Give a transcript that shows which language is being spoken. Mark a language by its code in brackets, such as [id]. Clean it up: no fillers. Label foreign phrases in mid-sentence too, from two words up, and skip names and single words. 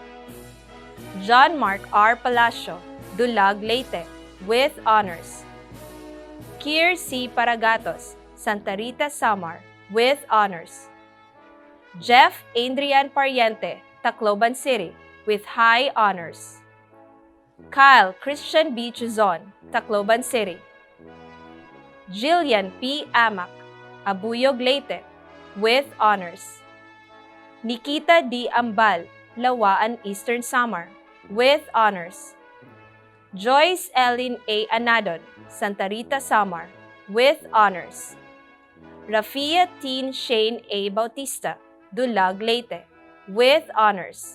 [en] John Mark R. Palacio, Dulag, Leyte, with honors. Kier C. Paragatos, Santa Rita, Samar, with honors. Jeff Adrian Pariente, Tacloban City, with high honors. Kyle Christian B. Chuzon, Tacloban City. Jillian P. Amac, Abuyog, Leyte, with honors. Nikita D. Ambal, Lawaan, Eastern Samar, with honors. Joyce Ellen A. Anadon, Santa Rita, Samar, with honors. Rafia Teen Shane A. Bautista, Dulag, Leyte, with honors.